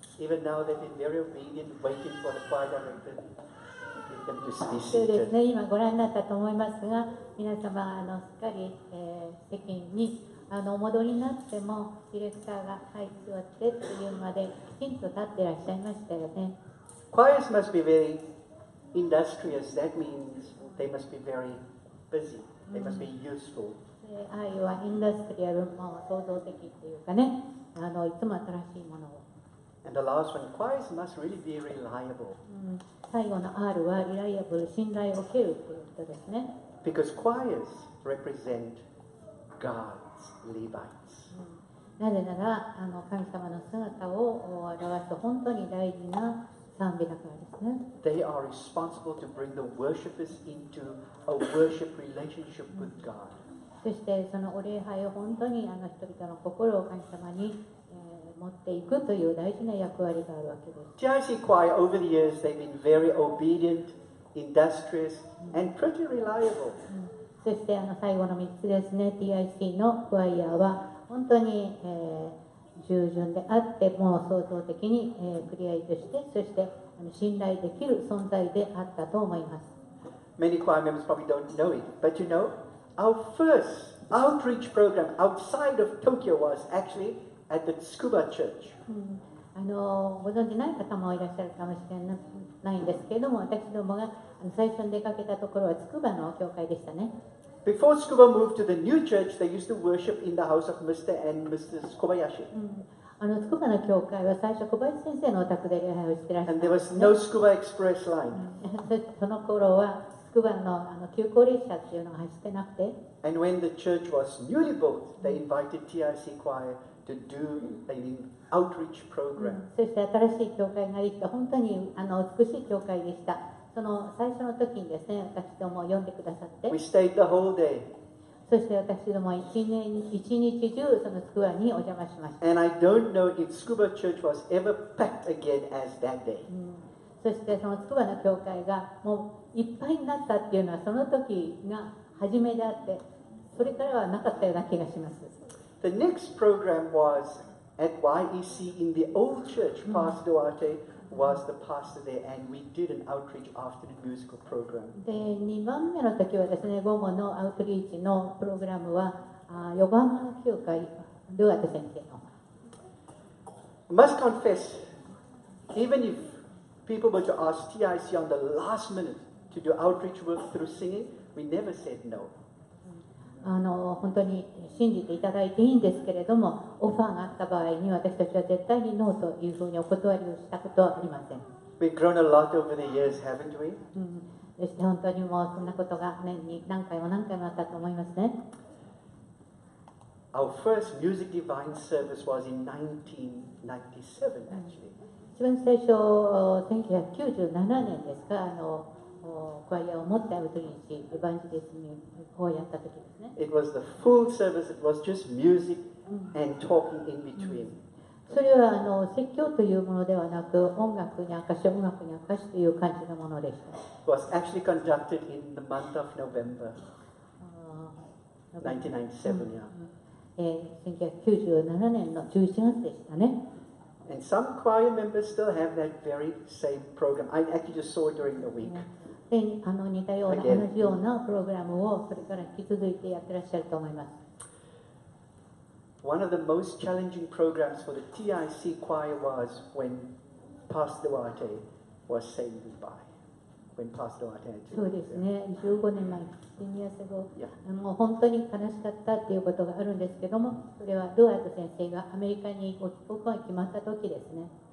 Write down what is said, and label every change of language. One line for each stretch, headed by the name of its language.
English: Even now, they've been very obedient, waiting for the choir director to get them to be
Japanese: そうです
English: seated.
Japanese: ね、今ご覧になったと思いますが、皆様すっかり、席にお戻りになっても、ディレクターが「はい座って」というまできちんと立ってらっしゃいましたよね。
English: Choirs must be very industrious. That means they must be very busy. They must be useful.
Japanese: で愛はインダストリアル、創造的っていうかね、いつも新しいものを。
English: And the last one, choirs must really be reliable.
Japanese: 最後の R はリライアブル、信頼を受けるということですね。
English: Because choirs represent God's Levites.
Japanese: なぜなら神様の姿を表す本当に大事な賛美だからですね。
English: They are responsible to bring the worshippers into a worship relationship with God.
Japanese: そしてそのお礼拝を本当に人々の心を神様に、持っていくという大事な役割があるわけです。
English: TIC choir, over the years, they've been very obedient, industrious, and pretty reliable.
Japanese: そして最後の3つですね、TIC のクワイヤーは本当に、従順であって、もう創造的に、クリエイトして、そして信頼できる存在であったと思います。
English: Many choir members probably don't know it, but you know, our first outreach program outside of Tokyo was actually at the Tsukuba Church.
Japanese: ご存じない方もいらっしゃるかもしれないんですけれども、私どもが最初に出かけたところは筑波の教会でしたね。
English: Before Tsukuba moved to the new church, they used to worship in the house of Mr. and Mrs. Kobayashi.
Japanese: 筑波の教会は最初小林先生のお宅で礼拝をしてらっしゃった
English: And there was no Tsukuba Express line.
Japanese: その頃は筑波の急行列車っていうのが走ってなくて、
English: And when the church was newly built, they invited TIC choir to do an outreach program.
Japanese: そして新しい教会ができた本当に美しい教会でした。その最初の時にですね、私どもを呼んでくださって、
English: We stayed the whole day.
Japanese: そして私ども一日中その筑波にお邪魔しました。
English: And I don't know if Tsukuba Church was ever packed again as that day.
Japanese: そしてその筑波の教会がもういっぱいになったっていうのはその時が初めであって、それからはなかったような気がします。
English: The next program was at YEC in the old church. Pastor Duarte was the pastor there, and we did an outreach afternoon musical program.
Japanese: で2番目の時はですね、午後のアウトリーチのプログラムは横浜の教会ドゥアート先生の。
English: I must confess, even if people were to ask TIC on the last minute to do outreach work through singing, we never said no.
Japanese: 本当に信じていただいていいんですけれども、オファーがあった場合に私たちは絶対にノーというふうにお断りをしたことはありません。
English: We've grown a lot over the years, haven't we?
Japanese: そして本当にもうそんなことが年に何回もあったと思いますね。
English: Our first music divine service was in 1997, actually.
Japanese: 一番最初、1997年ですか、クワイアを持ってアウトリーチ、エヴァンジリズムをやった時ですね。
English: It was the full service, it was just music and talking in between.
Japanese: それは説教というものではなく、音楽に明かしという感じのものでした。
English: It was actually conducted in the month of November 1997, yeah.
Japanese: 1997年の11月でしたね。
English: And some choir members still have that very same program. I actually just saw it during the week.
Japanese: で似たような同じようなプログラムをそれから引き続いてやってらっしゃると思います。
English: One of the most challenging programs for the TIC choir was when Pastor Duarte was saying goodbye. When Pastor Duarte had
Japanese: そう
English: to
Japanese: ですね、15年前、
English: 10 years ago、 Yeah.
Japanese: もう本当に悲しかったっていうことがあるんですけども、それはドゥアート先生がアメリカにご帰国が決まった時ですね。